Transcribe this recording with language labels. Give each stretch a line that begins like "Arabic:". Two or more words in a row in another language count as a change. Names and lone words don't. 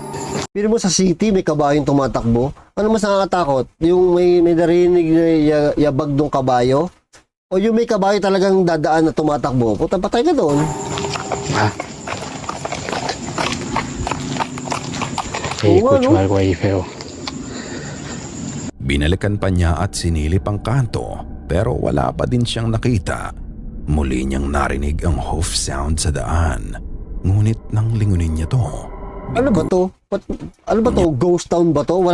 Filipino: Pero mo sa city, may kabayong tumatakbo. Ano mas nakakatakot? Yung may narinig na yabag ng kabayo? O yung may kabayo talagang dadaan na tumatakbo? Puta, patay ka doon. Hey, Oo,
Spanish: escucho
Filipino: ano?
Spanish: algo ahí feo.
Filipino: Binalikan pa niya at sinilip ang kanto pero wala pa din siyang nakita. Muli niyang narinig ang
English: hoof sound
Filipino: sa daan. Ngunit nang lingunin niya to, Ano ba to? Ano ba to?
English: Ghost town
Filipino: ba to?